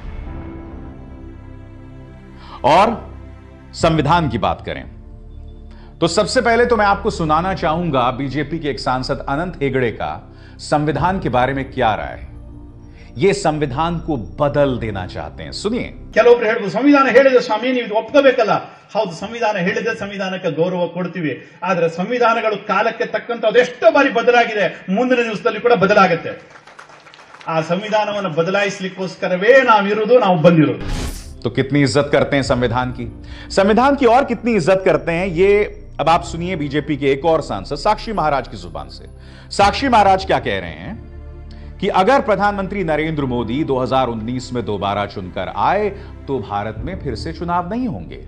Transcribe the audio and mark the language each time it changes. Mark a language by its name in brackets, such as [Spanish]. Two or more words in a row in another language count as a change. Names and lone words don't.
[Hindi] और संविधान की बात करें तो सबसे पहले तो मैं आपको सुनाना चाहूंगा बीजेपी के एक सांसद अनंत हेगड़े का संविधान के बारे में क्या राय है। ये संविधान को बदल देना चाहते हैं, सुनिए। [Kannada] ಕೆಲವೊಬ್ರು ಹೇಳ್ಬೋದು ಸಂವಿಧಾನ ಹೇಳಿದೆ ಸ್ವಾಮಿ, ನೀವು ಇದು ಒಪ್ಕೋಬೇಕಲ್ಲ. ಹೌದು, ಸಂವಿಧಾನ ಹೇಳಿದೆ, ಸಂವಿಧಾನಕ್ಕೆ ಗೌರವ ಕೊಡ್ತೀವಿ. ಆದ್ರೆ ಸಂವಿಧಾನಗಳು ಕಾಲಕ್ಕೆ ತಕ್ಕಂತ ಅದೆಷ್ಟೋ ಬಾರಿ ಬದಲಾಗಿದೆ, ಮುಂದಿನ ದಿವಸದಲ್ಲಿ ಕೂಡ ಬದಲಾಗುತ್ತೆ. ಆ ಸಂವಿಧಾನವನ್ನು ಬದಲಾಯಿಸಲಿಕ್ಕೋಸ್ಕರವೇ ನಾವಿರೋದು, ನಾವು ಬಂದಿರೋದು. [Hindi] तो कितनी इज्जत करते हैं संविधान की और कितनी इज्जत करते हैं, ये अब आप सुनिए बीजेपी के एक और सांसद साक्षी महाराज की जुबान से। साक्षी महाराज क्या कह रहे हैं कि अगर प्रधानमंत्री नरेंद्र मोदी 2019 में दोबारा चुनकर आए तो भारत में फिर से चुनाव नहीं होंगे।